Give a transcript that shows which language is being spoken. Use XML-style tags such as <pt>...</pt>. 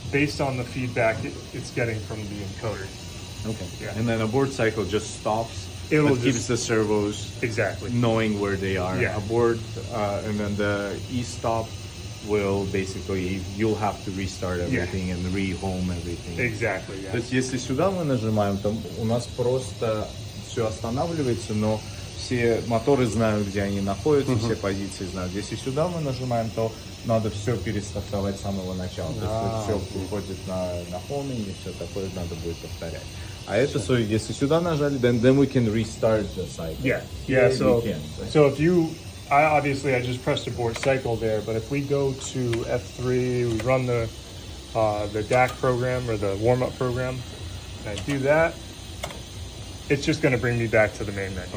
<en>based on the feedback it's getting from the encoder. Okay. Yeah. And then abort cycle just stops. It'll but keeps just- the servos Exactly. knowing where they are. Yeah. Abort, and then the e-stop will basically, you'll have to restart everything and re-home everything. Exactly.</en> <ru>То</ru> <en>Yeah.</en> <ru>есть если сюда мы нажимаем, то у нас просто все останавливается, но все моторы знают, где они находятся, все позиции знают. Если сюда мы нажимаем, то надо все перестартовать с самого начала. То есть все приходит на homing и все такое надо будет повторять. А это,</ru> <en>so,</en> <ru>если сюда нажали,</ru> <en>then we can restart the cycle. Yeah. Here we So can. so if you, I just pressed abort cycle there, but if we go to F3, we run the DAC program or the warm up program, and I do that, it's just going to bring me back to the main menu.</en>